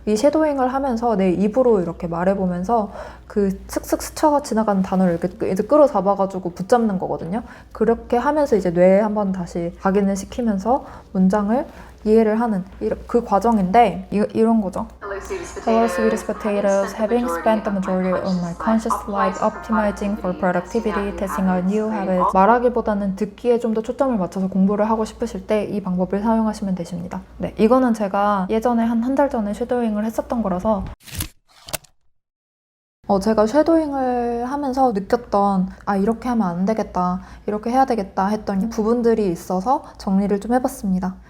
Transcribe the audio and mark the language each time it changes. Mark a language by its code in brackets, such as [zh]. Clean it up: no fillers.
[ko] 이 쉐도잉을 하면서 내 입으로 이렇게 말해보면서 그 슥슥 스쳐 지나가는 단어를 이렇게 이제 끌어잡아가지고 붙잡는 거거든요. 그렇게 하면서 이제 뇌에 한번 다시 각인을 시키면서 문장을 이해를 하는 그 과정인데 이런 거죠. [en] Hello, sweetest potatoes. Having spent the majority of my conscious life optimizing for productivity, testing out new habits. [ko] 말하기보다는 듣기에 좀 더 초점을 맞춰서 공부를 하고 싶으실 때 이 방법을 사용하시면 되십니다. 네, 이거는 제가 예전에 한 달 전에 쉐도잉을 했었던 거라서 제가 쉐도잉을 하면서 느꼈던 이렇게 하면 안 되겠다, 이렇게 해야 되겠다 했던 부분들이 있어서 정리를 좀 해봤습니다.